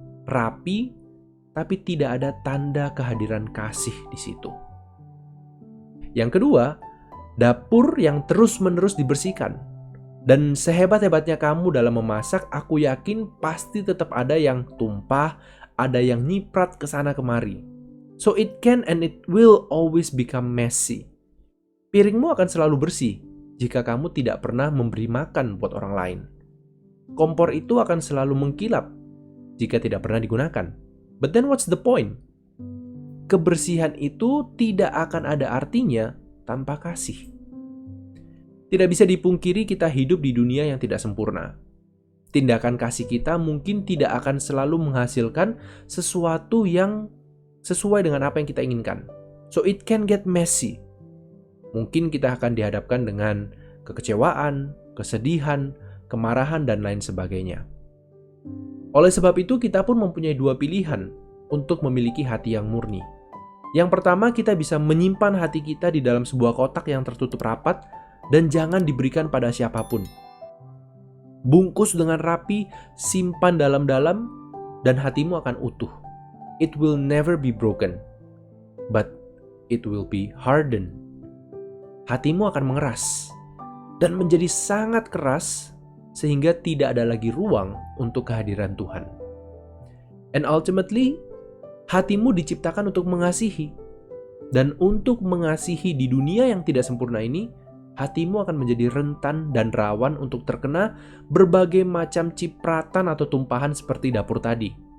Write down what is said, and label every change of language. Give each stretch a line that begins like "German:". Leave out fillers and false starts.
Indonesian: Rapi, tapi tidak ada tanda kehadiran kasih di situ. Yang kedua, dapur yang terus-menerus dibersihkan. Dan sehebat-hebatnya kamu dalam memasak, aku yakin pasti tetap ada yang tumpah, ada yang nyiprat ke sana kemari.
English: So it can and it will always become messy.
Indonesian: Piringmu akan selalu bersih jika kamu tidak pernah memberi makan buat orang lain. Kompor itu akan selalu mengkilap jika tidak pernah digunakan.
English: But then what's the point?
Indonesian: Kebersihan itu tidak akan ada artinya tanpa kasih. Tidak bisa dipungkiri kita hidup di dunia yang tidak sempurna. Tindakan kasih kita mungkin tidak akan selalu menghasilkan sesuatu yang sesuai dengan apa yang kita inginkan.
English: So it can get messy.
Indonesian: Mungkin kita akan dihadapkan dengan kekecewaan, kesedihan, kemarahan, dan lain sebagainya. Oleh sebab itu, kita pun mempunyai dua pilihan untuk memiliki hati yang murni. Yang pertama, kita bisa menyimpan hati kita di dalam sebuah kotak yang tertutup rapat dan jangan diberikan pada siapapun. Bungkus dengan rapi, simpan dalam-dalam, dan hatimu akan utuh.
English: It will never be broken, but it will be hardened.
Indonesian: Hatimu akan mengeras dan menjadi sangat keras sehingga tidak ada lagi ruang untuk kehadiran Tuhan.
English: And ultimately,
Indonesian: hatimu diciptakan untuk mengasihi. Dan untuk mengasihi di dunia yang tidak sempurna ini, hatimu akan menjadi rentan dan rawan untuk terkena berbagai macam cipratan atau tumpahan seperti dapur tadi.